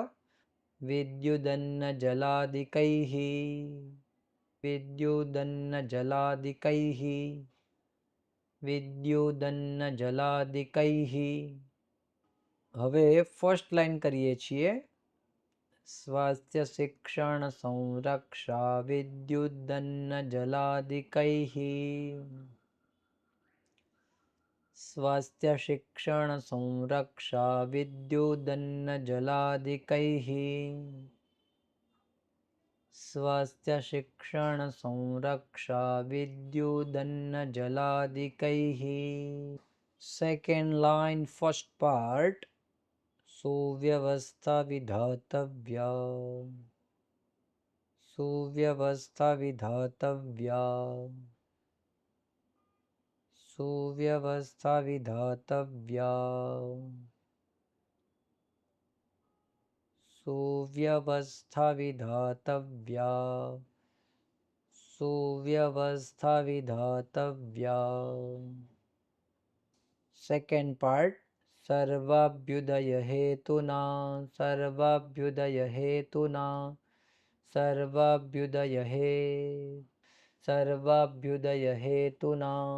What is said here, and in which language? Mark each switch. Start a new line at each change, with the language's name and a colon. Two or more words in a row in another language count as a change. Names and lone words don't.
Sanskrit: વિદ્યુદન્ન જલાદિકૈઃ વિદ્યુદન્ન જલાદિકૈઃ વિદ્યુદન્ન જલાદિકૈઃ.
Gujarati: હવે
English: first line
Gujarati: કરીએ છીએ.
Sanskrit: स्वास्थ्य शिक्षण संरक्षा विद्युदन्न जलादिकैः स्वास्थ्य शिक्षण संरक्षा विद्युदन्न जलादिकैः स्वास्थ्य शिक्षण संरक्षा विद्युदन्न जलादिकैः
English: second line first part
Sanskrit: सुव्यवस्था विधातव्या सुव्यवस्था विधातव्या सुव्यवस्था विधातव्या सुव्यवस्था विधातव्या सुव्यवस्था विधातव्या
English: second part
Sanskrit: सर्वाभ्युदय हेतुना सर्वाभ्युदय हेतुना सर्वाभ्युदय हे सर्वाभ्युदय हेतुना